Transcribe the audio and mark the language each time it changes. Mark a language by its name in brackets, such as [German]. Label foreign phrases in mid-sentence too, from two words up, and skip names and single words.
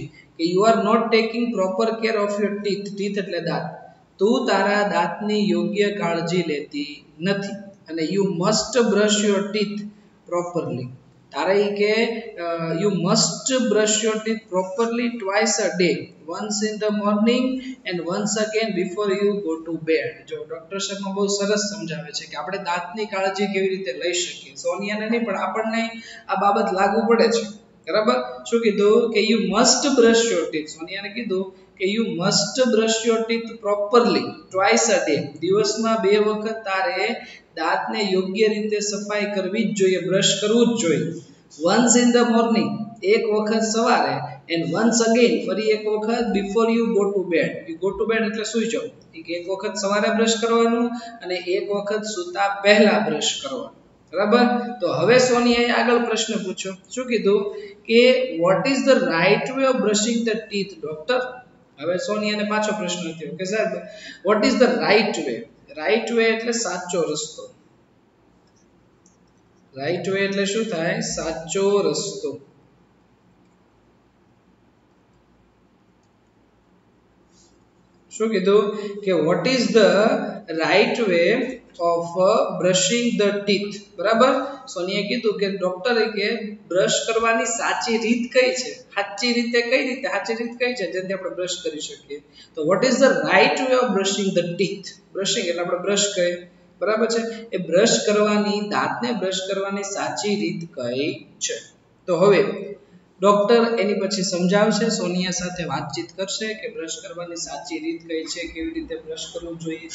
[English] કે you are not taking proper care of your teeth. [Gujarati] ટીથ એટલે દાંત. તું તારા દાંતની યોગ્ય કાળજી લેતી નથી. [English] અને you must brush your teeth properly. [Gujarati] તારે કે [English] you must brush your teeth properly twice a day, once in the morning and once again before you go to bed. [Gujarati] જો ડોક્ટર શર્મા બહુ સરસ સમજાવે છે કે આપણે દાંતની કાળજી કેવી રીતે લઈ શકીએ. સોનિયાને નહીં પણ આપણને આ બાબત લાગુ પડે છે. બરાબર. શું કીધું? કે [English] you must brush your teeth. [Gujarati] સોનિયાને કીધું કે [English] you must brush your teeth properly twice a day. [Gujarati] દિવસમાં 2 વખત તારે દાંતને યોગ્ય રીતે સફાઈ કરવી જ જોઈએ, બ્રશ કરવું જ જોઈએ. [English] once in the morning, [Gujarati] એક વખત સવારે, [English] and once again, [Gujarati] ફરી એક વખત [English] before you go to bed. you go to bed [Gujarati] એટલે સૂઈ જાવ. એક વખત સવારે બ્રશ કરવાનું અને એક વખત સૂતા પહેલા બ્રશ કરવાનું. બરાબર. તો હવે સોનિયાએ આગળ પ્રશ્ન પૂછ્યો. શું કીધું? [English] કે what is the right way of brushing the teeth, doctor? [Gujarati] હવે સોનિયાને પાછો પ્રશ્ન થયો કે સાહેબ [English] what is the right way? right way [Gujarati] એટલે સાચો રસ્તો. [English] right way [Gujarati] એટલે શું થાય? સાચો રસ્તો. શું કીધું? [English] કે what is the right way of brushing the teeth. [Gujarati] બરાબર. સોનિયાએ કીધું કે ડોક્ટરે કે બ્રશ કરવાની સાચી રીત કઈ છે? સાચી રીતે કઈ રીતે? સાચી રીત કઈ છે જેનાથી આપણે બ્રશ કરી શકીએ? [English] તો what is the right way of brushing the teeth? [Gujarati] બ્રશિંગ એટલે આપણે બ્રશ કરીએ. બરાબર છે. એ બ્રશ કરવાની, દાંતને બ્રશ કરવાની સાચી રીત કઈ છે? તો હવે ડોક્ટર એની પછી સમજાવશે, સોનિયા સાથે વાતચીત કરશે કે બ્રશ કરવાની સાચી રીત કઈ છે, કેવી રીતે બ્રશ કરવું જોઈએ.